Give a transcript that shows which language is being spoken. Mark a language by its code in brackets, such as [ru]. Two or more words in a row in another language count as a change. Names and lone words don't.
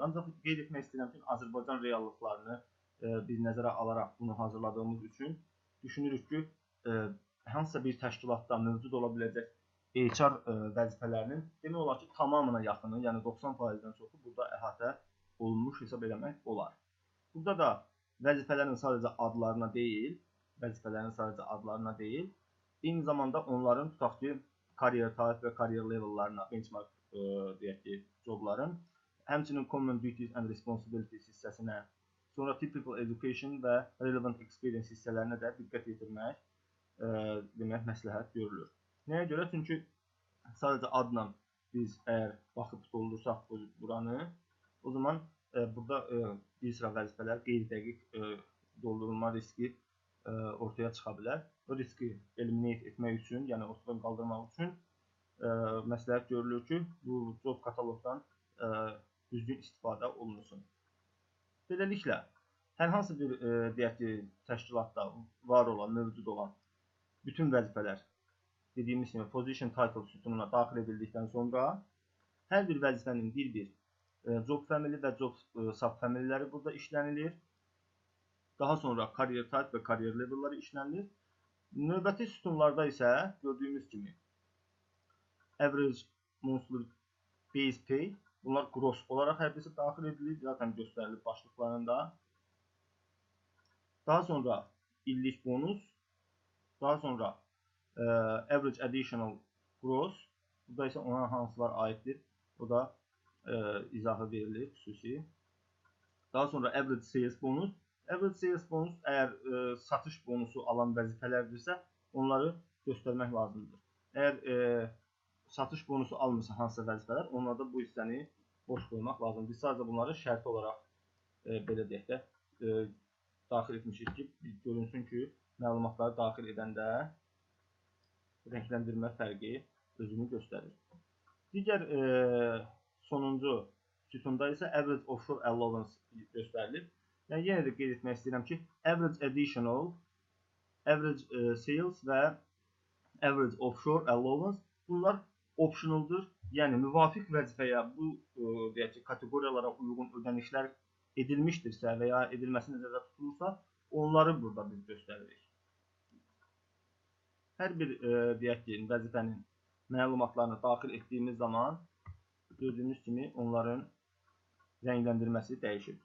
[az] Ancaq qeyd etmək istəyirəm ki, Azərbaycan reallıqlarını biz nəzərə alaraq bunu hazırladığımız üçün düşünürük ki, hansısa bir təşkilatda mövcud ola biləcək HR vəzifələrinin demək olar ki, tamamına yaxını, yəni 90%-dən çoxu burada əhatə olunmuş hesab eləmək olar. Burada da vəzifələrin sadəcə adlarına deyil, eyni zamanda onların tutaq ki, [en] career type [az] və [en] career level'larına [az] benchmark deyək ki, jobların, həmçinin [en] common duties and responsibilities [az] hissəsinə, sonra [en] typical education [az] və [en] relevant experience [az] hissələrinə də diqqət yetirmək demək məsləhət görülür. Nəyə görə? Çünki sadəcə adla biz əgər baxıb doldursak buranı, o zaman burada bir sıra vəzifələr qeyri-dəqiq doldurulma riski ortaya çıxa bilər. O riski eliminate etmək üçün, yəni ortadan qaldırmaq üçün məsləhət görülür ki, bu job kataloqdan düzgün istifadə olunsun. Beləliklə, hər hansı bir deyək ki, təşkilatda var olan, mövcud olan bütün vəzifələr dediyimiz kimi [en] position title [az] sütununa daxil edildikdən sonra hər bir vəzifənin bir [en] job family [az] və [en] job subfamilyləri [az] burada işlənilir. Daha sonra [en] career type [az] və [en] career level'ları [az] işlənilir. Növbəti sütunlarda isə gördüyümüz kimi [en] average monthly base pay, [az] bunlar gross olaraq hər birisi daxil edilir, zaten göstərilib başlıqlarında. Daha sonra illik bonus, daha sonra [en] average additional gross, [az] burada isə ona hansılar aiddir, o da izahı verilir xüsusi. Daha sonra [en] average sales bonus. Average sales bonus [az] əgər satış bonusu alan vəzifələrdirsə, onları göstərmək lazımdır. Əgər satış bonusu almırsa hansısa vəzifələr, onlarda bu hissəni boş qoymaq lazımdır. Biz sadəcə bunları şərti olaraq belə deyək də daxil etmişik ki, görünsün ki, məlumatları daxil edəndə rəngləndirmə fərqi özünü göstərir. Digər sonuncu sütunda isə [en] average offshore allowance [az] göstərilir. Yəni yenə də qeyd etmək istəyirəm ki, [en] average additional, average sales [az] və [en] average offshore allowance [az] bunlar optionaldır. Yəni müvafiq vəzifəyə bu deyək ki, kateqoriyalara uyğun ödənişlər edilmişdirsə və ya edilməsi nəzərdə tutulursa, onları burada biz göstəririk. Hər bir deyək ki, vəzifənin məlumatlarını daxil etdiyimiz zaman gördüyünüz kimi onların rəngləndirməsi dəyişir.